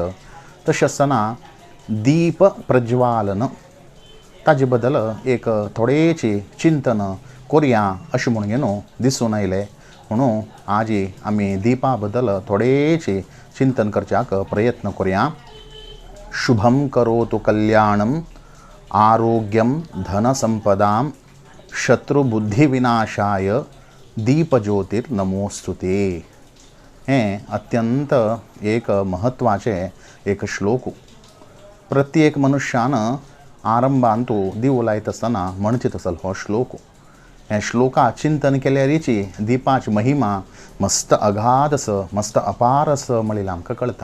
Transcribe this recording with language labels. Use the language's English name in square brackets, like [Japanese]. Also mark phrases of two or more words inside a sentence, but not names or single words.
[Konkani] तशें आसतना दीप प्रज्वालन ताजे बद्दल एक थोडेची चिंतन करुया अशें म्हणून न्हू दिसून आयलें। म्हणून आज आमी दीपा बद्दल थोडेची चिंतन करच्याक प्रयत्न करुया। [Sanskrit] शुभम करोतु कल्याणम आरोग्यम धनसंपदां शत्रुबुद्धिविनाशाय दीपज्योतिर्नमोस्तुते। [Konkani] हें अत्यंत एक महत्वाचे एक श्लोक। प्रत्येक मनुष्यान आरंभान तू दिवो लायत आसतना म्हणचीत आसलो हो श्लोक। हे श्लोका चिंतन केल्यारीची दीपाची महिमा मस्त अगाध आस, मस्त अपार आस म्हणिल्लें आमकां कळटा।